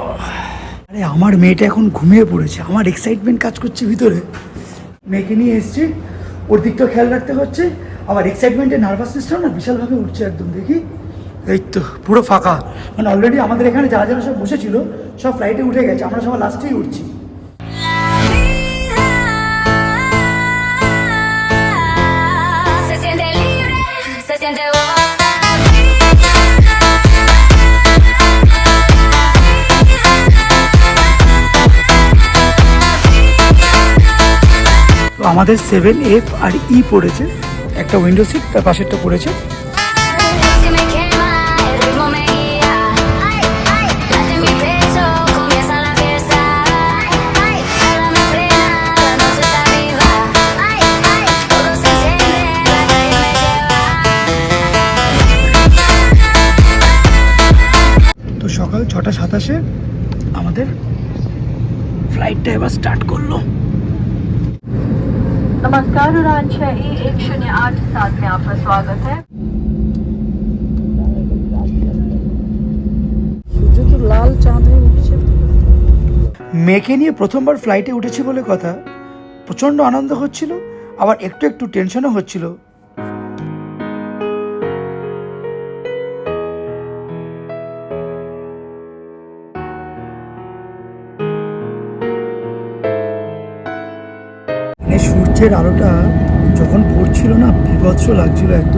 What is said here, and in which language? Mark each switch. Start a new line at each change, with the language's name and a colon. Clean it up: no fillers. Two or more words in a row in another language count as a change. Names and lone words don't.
Bangla: আরে আমার মেয়েটা এখন ঘুমিয়ে পড়েছে, আমার এক্সাইটমেন্ট কাজ করছে ভিতরে। মেয়েকে নিয়ে এসছি, ওর দিকটাও খেয়াল রাখতে হচ্ছে, আবার এক্সাইটমেন্টের নার্ভাসনেসটাও না বিশালভাবে উঠছে একদম। দেখি এই তো পুরো ফাঁকা, মানে অলরেডি আমাদের এখানে যারা যারা সব বসেছিল সব ফ্লাইটে উঠে গেছে, আমরা সবাই লাস্টেই উঠছি।
Spanish: Se siente libre, se siente
Bangla: তো আমাদের 7F আর E পড়েছে, একটা উইন্ডো সিট, তার পাশেরটা পড়েছে।
Spanish: Si me quema, el ritmo me guía. Ay, ay, late mi pecho, comienza la fiesta. Ay, ay, nada me frena, la noche está viva. Ay, ay, todo se enciende, la calle me lleva.
Bangla: তো সকাল 6:27 আমাদের ফ্লাইট এবার স্টার্ট করলো।
Hindi: नमस्कार उड़ान 6E108 में आपका स्वागत है।
Bangla: লাল চাঁদে উঠছে। মেয়েকে নিয়ে প্রথমবার ফ্লাইটে উঠেছি বলে কথা, প্রচণ্ড আনন্দ হচ্ছিল, আবার একটু একটু টেনশনও হচ্ছিল। সূর্যের আলোটা যখন পড়ছিল না, বিভৎস লাগছিল একদম।